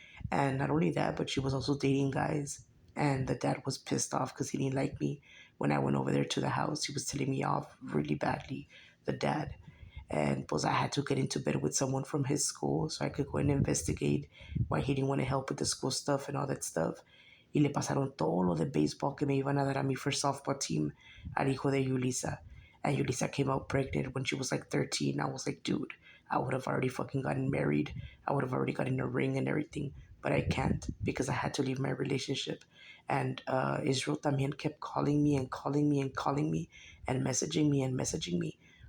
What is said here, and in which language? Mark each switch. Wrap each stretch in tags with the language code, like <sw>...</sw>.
<en>And not only that, but she was also dating guys. And the dad was pissed off because he didn't like me when I went over there to the house. He was telling me off really badly, the dad. And pues I had to get into bed with someone from his school so I could go and investigate why he didn't want to help with the school stuff and all that stuff.</en> <es>Y le pasaron todo lo de baseball que me iban a dar a mí</es> <en>for softball team</en> <es>al hijo de Yulisa.</es> <en>And Yulisa came out pregnant when she was like 13. I was like, dude, I would have already fucking gotten married. I would have already gotten a ring and everything. But I can't because I had to leave my relationship. And Israel también kept calling me and calling me and calling me and messaging me and messaging me.</en>